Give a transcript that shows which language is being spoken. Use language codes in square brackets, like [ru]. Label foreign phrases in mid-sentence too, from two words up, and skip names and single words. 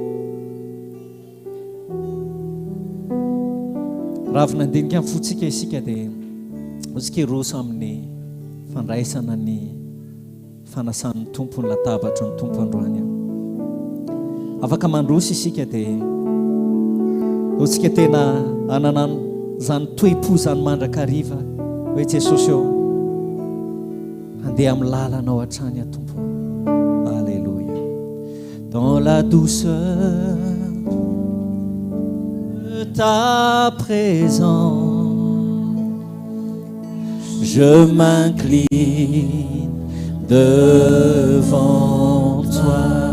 [mg] Raha avy nandinika amin'ny fotsika isika dia otsika roso amin'ny fandraisana ny fanasan'ny tompo ny latabatra ny tompo androany. Afaka mandroso isika dia otsika tena anana zany toe-po zany mandrakariva hoe Jesosy eo andeha amin'ny lalanao hatrany a tompo. [fr] Alléluia. Dans la douceur de ta présence, je m'incline devant toi.